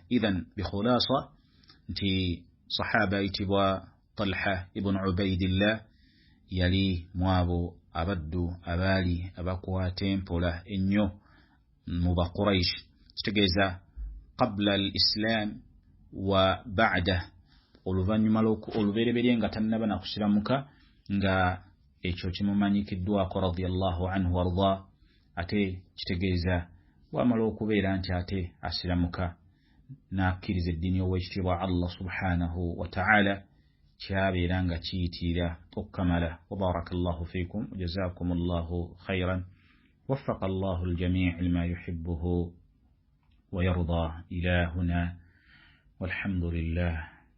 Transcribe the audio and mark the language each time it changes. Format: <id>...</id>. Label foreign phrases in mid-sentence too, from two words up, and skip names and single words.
<ar>إذن بخلاصة</ar> <lg>nti sahaba itibwa Talha ibn Ubaidillah yali mwabo abaddu abaali abakwata empola ennyo mu Baquraish, kitegeeza</lg> <ar>قبل الإسلام وبعد,</ar> <lg>oluvannyuma olubereberye nga tannaba na kusiramuka, nga ekyo kimumanyikiddwako</lg> <ar>رضي الله عنه وأرضاه.</ar> <lg>Ate kitegeeza wamala okubeera nti ate asiramuka n'akkiriza eddiini ow'ekitiibwa Allah</lg> <ar>سبحانه وتعالى,</ar> <lg>kyabeera nga kiyitirira okukamala.</lg> <ar>وبارك الله فيكم، جزاكم الله خيرا, وفق الله الجميع لما يحبه ويرضى. إلى هنا والحمد لله.</ar>